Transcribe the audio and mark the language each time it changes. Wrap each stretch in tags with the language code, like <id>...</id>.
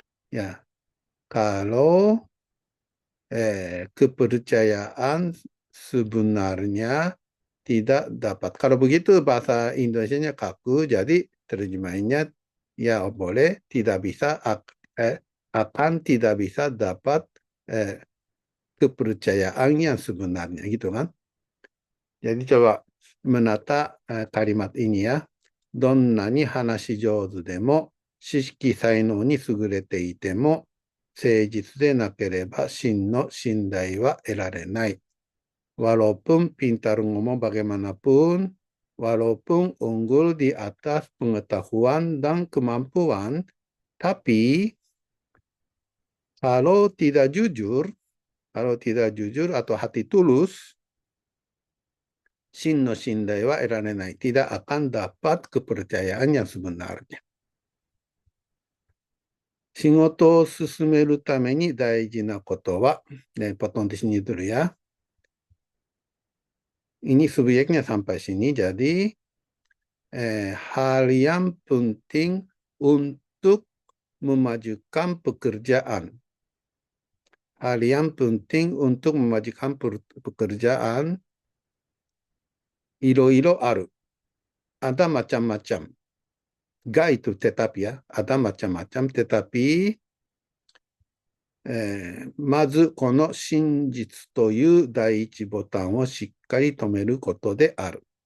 <id>Ya, kalau kepercayaan sebenarnya tidak dapat. Kalau begitu bahasa Indonesianya kaku, jadi terjemahannya ya boleh, tidak bisa, akan tidak bisa dapat kepercayaan yang sebenarnya, gitu kan. Jadi coba menata kalimat ini ya.</id> <ja>どんなに話し上手でも、知識才能に優れていても、誠実でなければ真の信頼は得られない。</ja> <id>Walaupun pintar ngomong bagaimanapun, walaupun unggul di atas pengetahuan dan kemampuan, tapi kalau tidak jujur atau hati tulus,</id> <ja>真の信頼は得られない。</ja> <id>tidak akan dapat kepercayaan yang sebenarnya.</id> <ja>仕事を進めるために大事なことは,</ja> <id>potong di sini dulu ya. Ini subjeknya sampai sini, jadi hal yang penting untuk memajukan pekerjaan. Hal yang penting untuk memajukan pekerjaan,</id> <ja>いろいろある.</ja> <id>Ada macam-macam. Ga itu tetapi ya, ada macam-macam, tetapi</id> <ja>まずこの真実という第一ボタンをしっかり止めることである。</ja>